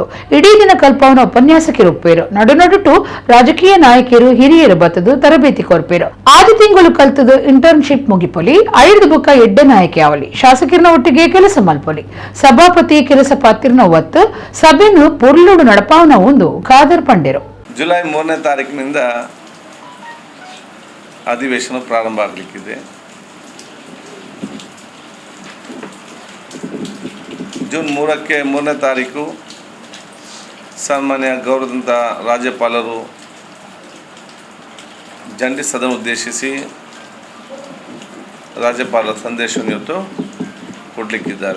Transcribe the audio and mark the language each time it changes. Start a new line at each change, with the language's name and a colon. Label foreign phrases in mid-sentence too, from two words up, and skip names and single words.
Tulu: ಇಡೀ ದಿನ ಕಲ್ಪವನ ಉಪನ್ಯಾಸಕರು ಒಪ್ಪೇರು. ನಡುನಡುಟು ರಾಜಕೀಯ ನಾಯಕರು ಹಿರಿಯರು ಬತ್ತದು ತರಬೇತಿ ಕೊರ್ಪೇರು. 6 ತಿಂಗಳು ಕಲ್ತದು ಇಂಟರ್ನ್ಶಿಪ್ ಮುಗಿಪೊಲಿ 5 ಬುಕ್ಕ ಎಡ್ಡೆ ನಾಯಕಿ ಅವಲಿ ಶಾಸಕರನ ಒಟ್ಟಿಗೆ ಕೆಲಸ ಮಲ್ಪೊಲಿ. ಸಭಾಪತಿ ಕೆಲಸ ಪಾತಿರ್ನ ಒತ್ತು ಸಭೆನು ಪೊರ್ಲುಡು ನಡಪಾವನ ಒಂದು ಖಾದರ್ ಪಂಡಿರು.
Kannada: ಜುಲೈ 3ನೇ ತಾರೀಕಿನಿಂದ ಅಧಿವೇಶನ ಪ್ರಾರಂಭ ಆಗಲಿಕ್ಕಿದೆ. ಜೂನ್ 3ನೇ ತಾರೀಕು ಸನ್ಮಾನ್ಯ ಗೌರವದಂತ ರಾಜ್ಯಪಾಲರು ಜಂಟಿ ಸದನ ಉದ್ದೇಶಿಸಿ ರಾಜ್ಯಪಾಲರ ಸಂದೇಶವನ್ನು ಇವತ್ತು ಕೊಡಲಿಕ್ಕಿದ್ದಾರೆ.